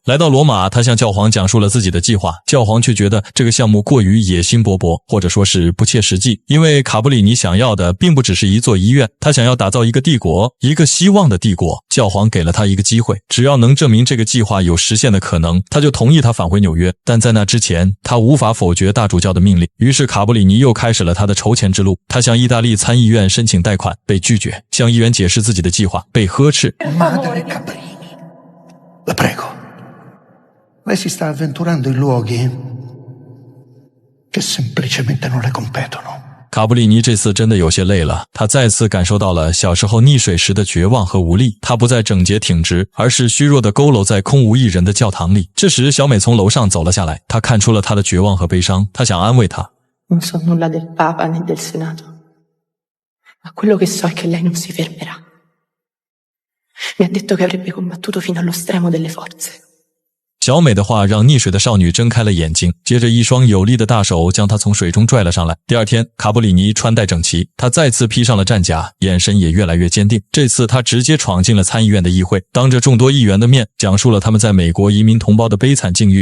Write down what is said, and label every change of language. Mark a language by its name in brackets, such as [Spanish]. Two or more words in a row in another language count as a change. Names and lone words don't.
[Chinese] 来到罗马，他向教皇讲述了自己的计划，教皇却觉得这个项目过于野心勃勃，或者说是不切实际，因为卡布里尼想要的并不只是一座医院，他想要打造一个帝国，一个希望的帝国。教皇给了他一个机会，只要能证明这个计划有实现的可能，他就同意他返回纽约。但在那之前，他无法否决大主教的命令。于是卡布里尼又开始了他的筹钱之路。他向意大利参议院申请贷款，被拒绝；向议员解释自己的计划，被呵斥。 [Italian] Madre Cabrini, la prego. Lei si sta avventurando in luoghi che semplicemente non le competono. [Chinese] 卡布里尼这次真的有些累了，他再次感受到了小时候溺水时的绝望和无力。他不再整洁挺直，而是虚弱地佝偻在空无一人的教堂里。这时，小美从楼上走了下来，她看出了他的绝望和悲伤，她想安慰他。 [Italian] Non so nulla del Papa né del Senato, ma quello che so è che lei non si fermerà. Mi ha detto che avrebbe combattuto fino allo stremo delle forze. [Chinese] 小美的话让溺水的少女睁开了眼睛，接着一双有力的大手将她从水中拽了上来。第二天，卡布里尼穿戴整齐，他再次披上了战甲，眼神也越来越坚定。这次他直接闯进了参议院的议会，当着众多议员的面讲述了他们在美国移民同胞的悲惨境遇。